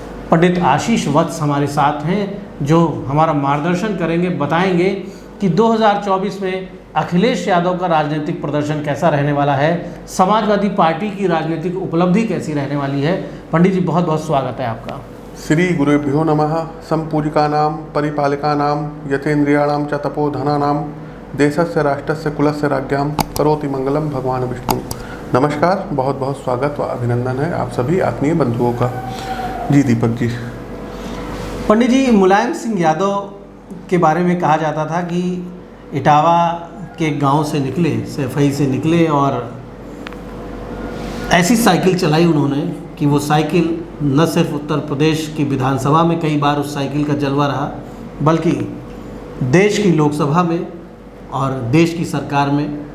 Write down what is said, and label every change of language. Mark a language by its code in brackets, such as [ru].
[hi] पंडित आशीष वत्स हमारे साथ हैं, जो हमारा मार्गदर्शन करेंगे, बताएंगे कि 2024 में अखिलेश यादव का राजनीतिक प्रदर्शन कैसा रहने वाला है, समाजवादी पार्टी की राजनीतिक उपलब्धि कैसी रहने वाली है। पंडित जी, बहुत बहुत स्वागत है आपका। [sa] श्री गुरुभ्यो नमः। संपूजिकानां परिपालिकानां यतेन्द्रियाणां च तपोधनानां देशस्य राष्ट्रस्य कुलस्य राज्ञां करोति मंगलम भगवान विष्णु। [hi] नमस्कार, बहुत बहुत स्वागत व अभिनंदन है आप सभी आत्मीय बंधुओं का। जी दीपक जी। पंडित जी, मुलायम सिंह यादव के बारे में कहा जाता था कि इटावा के गांव से निकले, सैफई से निकले, और ऐसी साइकिल चलाई उन्होंने कि वो साइकिल न सिर्फ उत्तर प्रदेश की विधानसभा में कई बार उस साइकिल का जलवा रहा, बल्कि देश की लोकसभा में और देश की सरकार में।